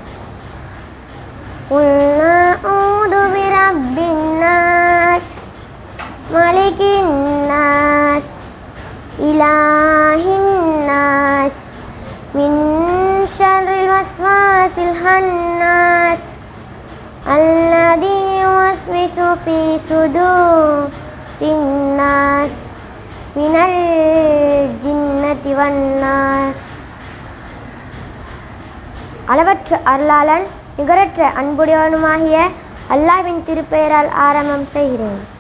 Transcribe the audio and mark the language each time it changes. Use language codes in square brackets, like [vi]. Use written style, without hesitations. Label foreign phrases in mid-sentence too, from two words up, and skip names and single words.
[ar] قل أعوذ برب الناس ملك الناس إله الناس من شر الوسواس الخناس الذي يوسوس في صدور للناس من الجنة والناس. [ta] அளவற்ற அருளாளன் நிகரற்ற அன்புடையவனுமாகிய அல்லாஹ்வின் திருப்பெயரால் ஆரம்பம் செய்கிறேன்.